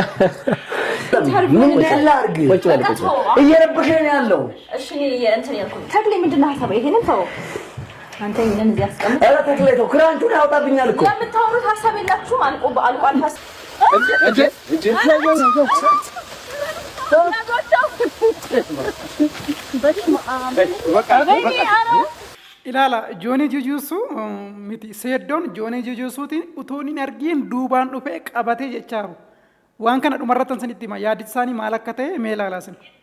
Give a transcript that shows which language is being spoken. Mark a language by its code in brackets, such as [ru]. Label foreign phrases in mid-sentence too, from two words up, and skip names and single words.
[am] ምን ላድርግ ቁጭ በል እየረበሸኝ ያለው እሺ እንትን ያልኩት ተክሌ ምንድነው ሐሳብ ይሄንን ተው አንተ ይሄንን እዚህ አስቀምጥ ኧረ ተክሌ ተው ክራንቹን ያውጣብኛል እኮ የምታወሩት ሐሳብ የላችሁም አልቋል [om] ilaala joonii jujuusu miti seeddoon joonii jujuusuutiin utuun hin argiin duubaan dhufee qabatee jechaaru waan kana dhumarrattan sanitti hima yaaddi isaanii maal akka ta'e mee ilaalaasin.